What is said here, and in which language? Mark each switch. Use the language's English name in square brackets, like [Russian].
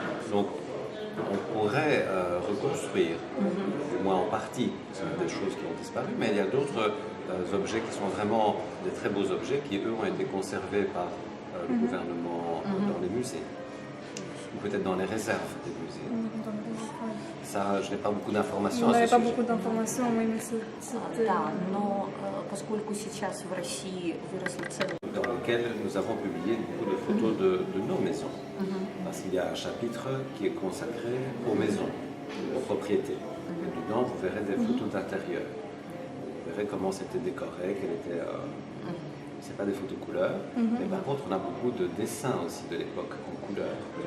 [French] Donc, on pourrait reconstruire, du moins en partie, des choses qui ont disparu, mais il y a d'autres objets qui sont vraiment des très beaux objets qui, eux, ont été conservés par le gouvernement dans les musées, ou peut-être dans les réserves des musées. Ça, je n'ai pas beaucoup d'informations On à ce n'avait pas sujet. beaucoup d'informations, oui, mais c'était... [Russian] Да, но поскольку сейчас в России выросли цены. [French] Dans lequel nous avons publié beaucoup de photos de nos maisons. Parce qu'il y a un chapitre qui est consacré aux maisons, aux propriétés. Et dedans, vous verrez des photos d'intérieur. Vous verrez comment c'était décoré, quelle était... c'est pas des photos couleurs, mais par contre, on a beaucoup de dessins aussi de l'époque en couleurs.